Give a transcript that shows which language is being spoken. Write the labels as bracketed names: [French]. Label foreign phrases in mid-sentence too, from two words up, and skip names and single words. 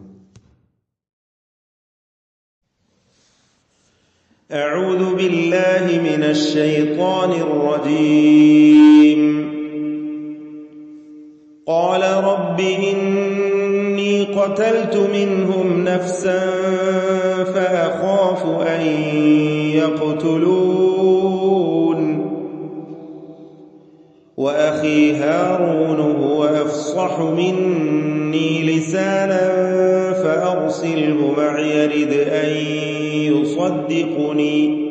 [Arabic] أعوذ بالله من الشيطان الرجيم. قال رب إني قتلت منهم نفسا فأخاف أن يقتلون وأخي هارون هو أفصح مني لسانا فأرسله معي يرد أن يصدقني